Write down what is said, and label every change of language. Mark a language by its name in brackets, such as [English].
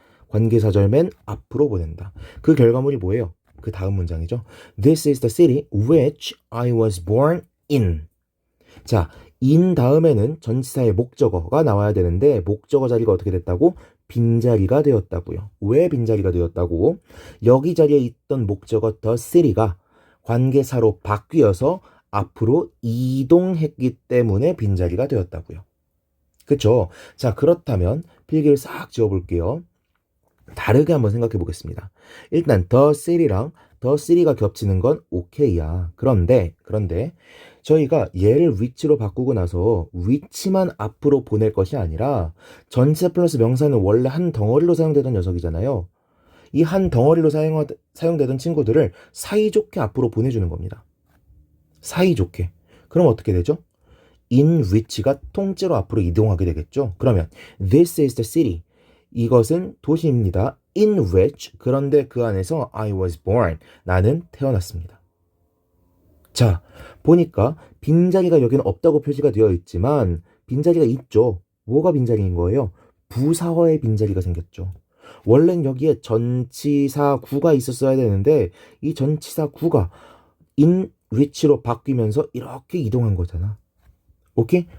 [Korean] 관계사절 맨 앞으로 보낸다. 그 결과물이 뭐예요? 그 다음 문장이죠. [English] This is the city which I was born in. [Korean] 자, in 다음에는 전치사의 목적어가 나와야 되는데 목적어 자리가 어떻게 됐다고? 빈자리가 되었다고요. 왜 빈자리가 되었다고? 여기 자리에 있던 목적어 the city가 관계사로 바뀌어서 앞으로 이동했기 때문에 빈자리가 되었다고요. 그쵸? 자, 그렇다면 필기를 싹 지워볼게요. 다르게 한번 생각해 보겠습니다. 일단 the city랑 the city가 겹치는 건 오케이야. 그런데 저희가 얘를 위치로 바꾸고 나서 위치만 앞으로 보낼 것이 아니라 전치사 플러스 명사는 원래 한 덩어리로 사용되던 녀석이잖아요. 이 한 덩어리로 사용되던 친구들을 사이좋게 앞으로 보내주는 겁니다. 사이좋게. 그럼 어떻게 되죠? in which가 통째로 앞으로 이동하게 되겠죠. 그러면 [English] this is the city. [Korean] 이것은 도시입니다. [English] in which [Korean] 그런데 그 안에서 [English] I was born. [Korean] 나는 태어났습니다. 자, 보니까 빈자리가 여기는 없다고 표시가 되어 있지만 빈자리가 있죠. 뭐가 빈자리인 거예요? 부사어의 빈자리가 생겼죠. 원래는 여기에 전치사 구가 있었어야 되는데 이 전치사 구가 in which로 바뀌면서 이렇게 이동한 거잖아. 오케이?